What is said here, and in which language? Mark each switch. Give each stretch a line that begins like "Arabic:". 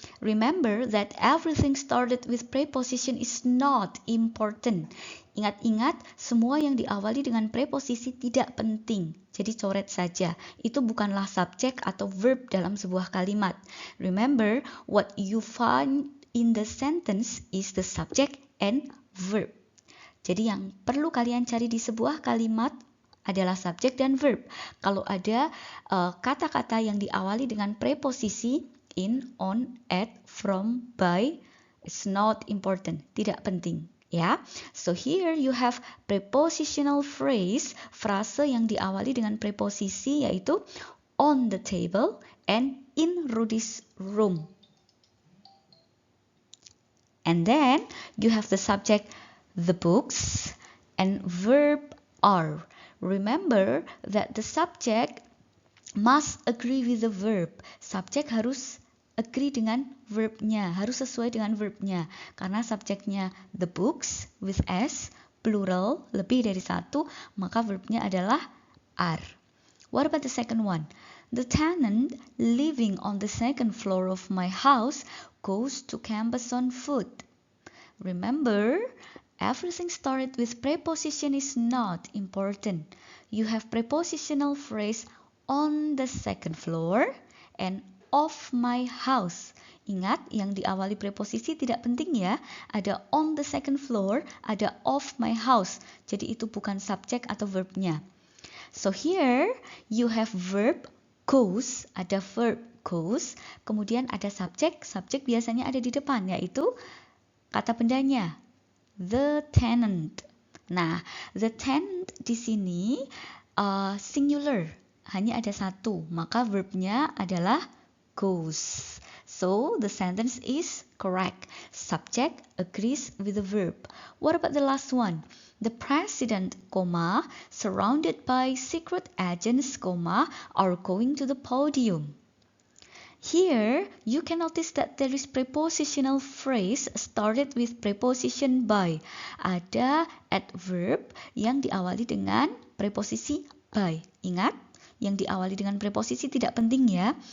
English: Remember that everything started with preposition is not important.
Indonesian: Ingat-ingat, semua yang diawali dengan preposisi tidak penting. Jadi coret saja. Itu bukanlah subjek atau verb dalam sebuah kalimat.
English: Remember, what you find in the sentence is the subject and verb.
Indonesian: Jadi yang perlu kalian cari di sebuah kalimat adalah subjek dan verb. Kalau ada kata-kata yang diawali dengan preposisi in, on, at, from, by,
English: it's not important,
Indonesian: tidak penting.
English: Ya, so here you have prepositional phrase,
Indonesian: frase yang diawali dengan preposisi yaitu
English: on the table and in Rudy's room. And then you have the subject, the books, and verb are. Remember that the subject must agree with the verb.
Indonesian: Subjek harus agree dengan verbnya, harus sesuai dengan verbnya. Karena subjeknya the books with S, plural, lebih dari satu, maka verbnya adalah are.
English: What about the second one? The tenant living on the second floor of my house goes to campus on foot. Remember, everything started with preposition is not important. You have prepositional phrase on the second floor and of my house.
Indonesian: Ingat, yang diawali preposisi tidak penting ya. Ada
English: on the second floor,
Indonesian: ada
English: of my house.
Indonesian: Jadi itu bukan subjek atau verbnya.
English: So here you have verb goes,
Indonesian: ada verb goes, kemudian ada subjek, subjek biasanya ada di depan yaitu kata bendanya, the tenant. Nah, the tenant di sini singular, hanya ada satu, maka verbnya adalah goes.
English: So the sentence is correct. Subject agrees with the verb. What about the last one? The president, surrounded by secret agents, are going to the podium. Here, you can notice that there is prepositional phrase started with preposition by.
Indonesian: Ada adverb yang diawali dengan preposisi by. Ingat, yang diawali dengan preposisi tidak penting ya.